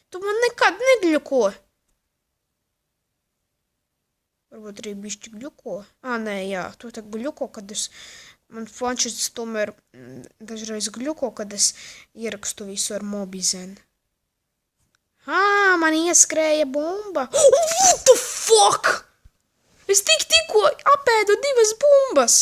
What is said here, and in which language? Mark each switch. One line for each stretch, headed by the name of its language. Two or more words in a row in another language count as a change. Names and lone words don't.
Latvian: Tu man nekad negļuko. Varbūt arī bišķi gļuko. Nē, jā, to tā gļuko, kad man planšetes tomēr dažreiz gļuko, kad es ierakstu visu ar Mobizen. Man ieskrēja bumba.
English: What the fuck?
Latvian: Es tikko apēdu 2 bumbas.